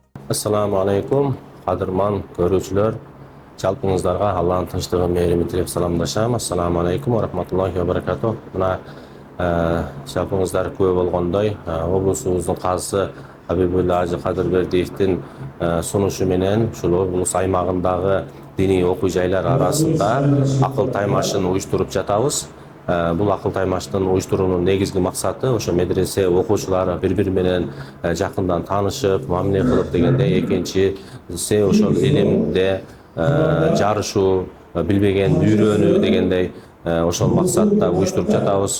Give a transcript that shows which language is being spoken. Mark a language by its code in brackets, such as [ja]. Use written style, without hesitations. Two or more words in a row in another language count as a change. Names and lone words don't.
[ar] السلام عليكم, [ky] кадырман көрүүчүлөр. Жалпыңыздарга Аллахтын тынчтыгы, мээрими тилеп саламдашам. [ar] السلام عليكم ورحمة الله وبركاته. [ky] Мына жалпыңыздар күбө болгондой, облусубуздун казысы Хабибулла Ажы Кадырбердиевдин сунушу менен ушул облус аймагындагы диний окуу жайлар арасында акыл таймашын уюштуруп жатабыз. Бул акыл таймаштын уюштуруунун негизги максаты ошо медресе окуучулары бири-бири менен жакындан таанышып, мамиле кылып дегендей, экинчиси ошол илимде жарышуу, билбегенди үйрөнүү дегендей ошол максатта уюштуруп жатабыз.